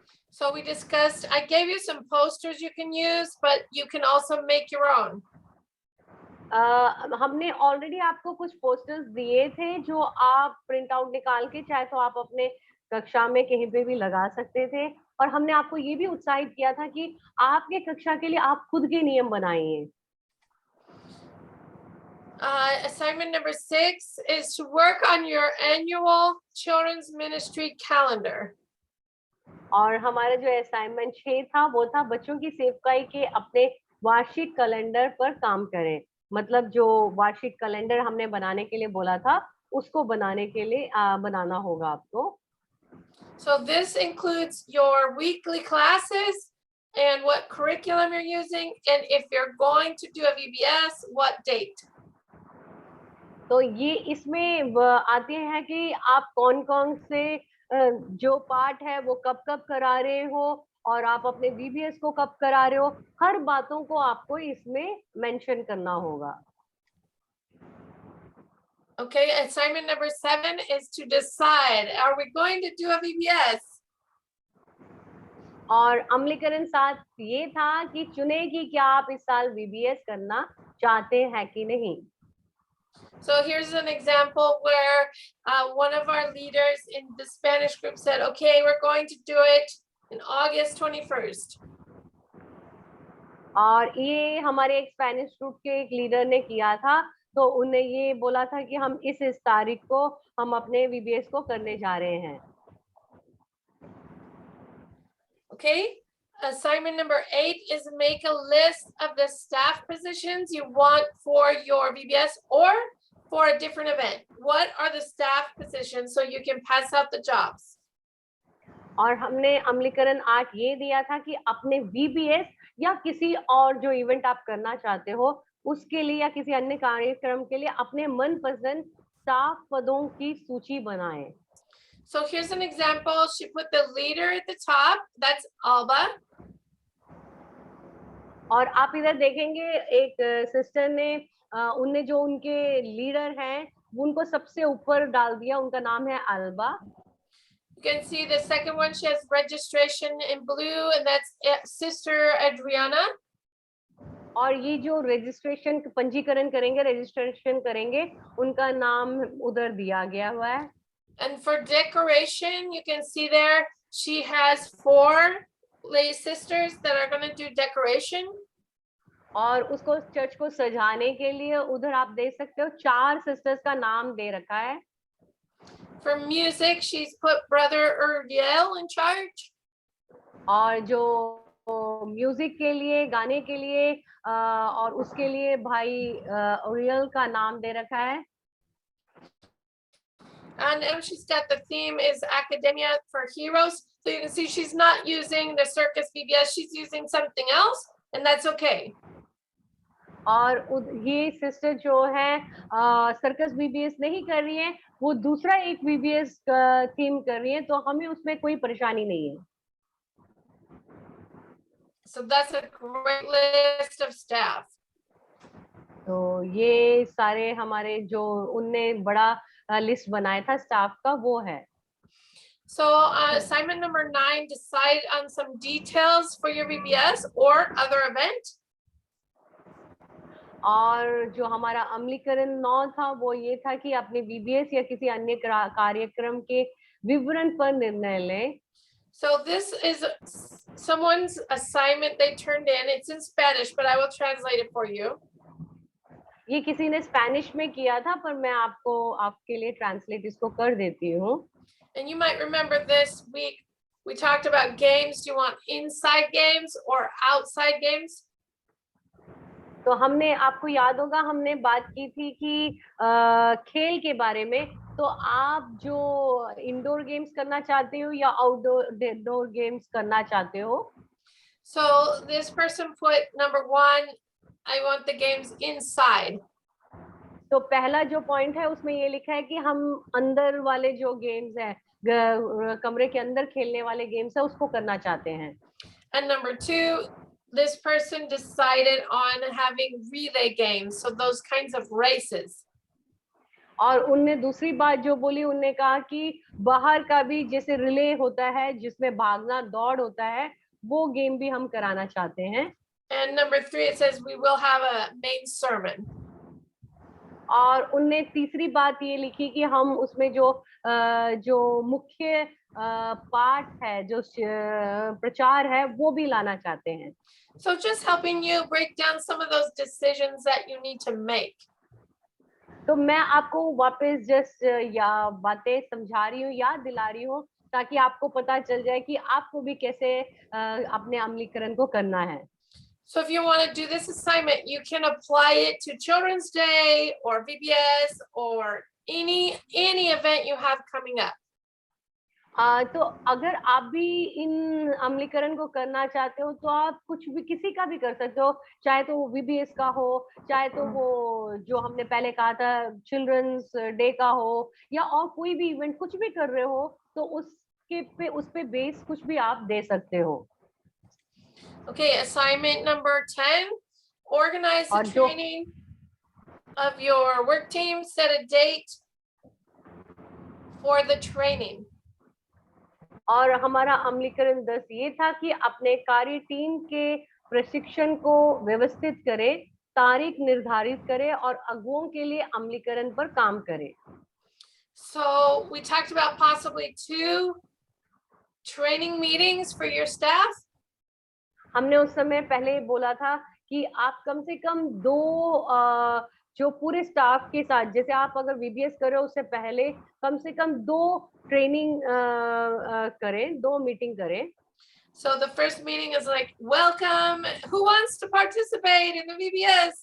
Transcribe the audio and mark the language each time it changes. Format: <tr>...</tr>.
<en>So we discussed, I gave you some posters you can use, but you can also make your own.</en> <hi>हमने already आपको कुछ posters दिए थे जो आप प्रिंट आउट निकाल के चाहे तो आप अपने कक्षा में कहीं पे भी लगा सकते थे, और हमने आपको ये भी उत्साहित किया था कि आपके कक्षा के लिए आप खुद के नियम बनाइए।</hi> <en>Assignment number 6 is to work on your annual children's ministry calendar.</en> <hi>और हमारा जो असाइनमेंट 6 था वो था बच्चों की सेवकाई के अपने वार्षिक कैलेंडर पर काम करें। मतलब जो वार्षिक कैलेंडर हमने बनाने के लिए बोला था उसको बनाने के लिए बनाना होगा आपको।</hi> <en>So this includes your weekly classes and what curriculum you're using, and if you're going to do a VBS, what date.</en> <hi>तो ये इसमें आते हैं कि आप कौन-कौन से जो पाठ है वो कब-कब करा रहे हो और आप अपने वीबीएस को कब करा रहे हो, हर बातों को आपको इसमें मेंशन करना होगा।</hi> <en>Okay, assignment number 7 is to decide, are we going to do a VBS?</en> <hi>और अमलीकरण 7 ये था कि चुने कि क्या आप इस साल वीबीएस करना चाहते हैं कि नहीं।</hi> <en>So here's an example where one of our leaders in the Spanish group said, okay, we're going to do it in August 21st.</en> <hi>और ये हमारे एक स्पेनिश ग्रुप के एक लीडर ने किया था तो उन्हें ये बोला था कि हम इस तारीख को हम अपने VBS को करने जा रहे हैं।</hi> <en>Okay. Assignment number 8 is make a list of the staff positions you want for your VBS or for a different event. What are the staff positions so you can pass out the jobs?</en> <hi>और हमने अमलीकरण 8 ये दिया था कि अपने VBS या किसी और जो इवेंट आप करना चाहते हो उसके लिए या किसी अन्य कार्यक्रम के लिए अपने मनपसंद स्टाफ पदों की सूची बनाएं।</hi> <en>So here's an example. She put the leader at the top. That's Alba.</en> <hi>और आप इधर देखेंगे एक सिस्टर ने उनने जो उनके लीडर हैं उनको सबसे ऊपर डाल दिया, उनका नाम है alba.</hi> <en>You can see the second one, she has registration in blue, and that's Sister Adriana.</en> <hi>और ये जो रजिस्ट्रेशन पंजीकरण करेंगे, रजिस्ट्रेशन करेंगे, उनका नाम उधर दिया गया हुआ है।</hi> <en>And for decoration, you can see there she has 4 lay sisters that are going to do decoration.</en> <hi>और उसको चर्च को सजाने के लिए उधर आप देख सकते हो 4 सिस्टर्स का नाम दे रखा है।</hi> <en>For music, she's put Brother Uriel in charge.</en> <hi>और जो म्यूजिक के लिए, गाने के लिए और उसके लिए भाई ओरियल का नाम दे रखा है।</hi> <en>And now she's got the theme is Academia for Heroes. So you can see she's not using the Circus VBS, she's using something else, and that's okay.</en> <hi>और ये सिस्टर जो है सर्कस VBS नहीं कर रही है, वो दूसरा एक VBS थीम कर रही है, तो हमें उसमें कोई परेशानी नहीं है।</hi> <en>So that's a great list of staff.</en> <hi>तो ये सारे हमारे जो उनने बड़ा लिस्ट बनाया था स्टाफ का, वो है।</hi> <en>So assignment number 9, decide on some details for your VBS or other event.</en> <hi>और जो हमारा अमलीकरण 9 था वो ये था कि अपने VBS या किसी अन्य कार्यक्रम के विवरण पर निर्णय लें।</hi> <en>So this is someone's assignment they turned in. It's in Spanish, but I will translate it for you.</en> <hi>ये किसी ने स्पेनिश में किया था, पर मैं आपके लिए ट्रांसलेट इसको कर देती हूँ।</hi> <en>And you might remember this week we talked about games. Do you want inside games or outside games?</en> <hi>तो हमने, आपको याद होगा हमने बात की थी कि खेल के बारे में, तो आप जो इंडोर गेम्स करना चाहते हो या आउटडोर गेम्स करना चाहते हो।</hi> <en>So this person put number 1, I want the games inside.</en> <hi>तो पहला जो पॉइंट है उसमें ये लिखा है कि हम अंदर वाले जो गेम्स है, कमरे के अंदर खेलने वाले गेम्स है, उसको करना चाहते हैं।</hi> <en>And number 2, this person decided on having relay games, so those kinds of races.</en> <hi>और उनने दूसरी बात जो बोली, उनने कहा कि बाहर का भी जैसे रिले होता है जिसमें भागना दौड़ होता है, वो गेम भी हम कराना चाहते हैं।</hi> <en>And number 3, it says we will have a main sermon.</en> <hi>और उनने तीसरी बात ये लिखी कि हम उसमें जो मुख्य पाठ है, जो प्रचार है, वो भी लाना चाहते हैं।</hi> <en>So just helping you break down some of those decisions that you need to make.</en> <hi>तो मैं आपको वापस जस्ट या बातें समझा रही हूँ, याद दिला रही हूँ, ताकि आपको पता चल जाए कि आपको भी कैसे अपने अमलीकरण को करना है।</hi> <en>So if you want to do this assignment, you can apply it to Children's Day or VBS or any event you have coming up.</en> <hi>तो अगर आप भी इन अमलीकरण को करना चाहते हो तो आप कुछ भी, किसी का भी कर सकते हो, चाहे तो वो VBS का हो, चाहे तो वो जो हमने पहले कहा था चिल्ड्रंस डे का हो, या और कोई भी इवेंट कुछ भी कर रहे हो, तो उस पे बेस कुछ भी आप दे सकते हो।</hi> <en>Okay, assignment number 10, organize the training of your work team, set a date for the training.</en> <hi>और हमारा अमलीकरण 10 ये था कि अपने कार्य टीम के प्रशिक्षण को व्यवस्थित करें, तारीख निर्धारित करें और अगुओं के लिए अमलीकरण पर काम करें।</hi> <en>So we talked about possibly 2 training meetings for your staff.</en> <hi>हमने उस समय पहले बोला था कि आप कम से कम 2 जो पूरे स्टाफ के साथ, जैसे आप अगर वीबीएस कर रहे हो उससे पहले कम से कम 2 ट्रेनिंग करें, 2 मीटिंग करें।</hi> <en>So the first meeting is like, welcome, who wants to participate in the VBS?</en>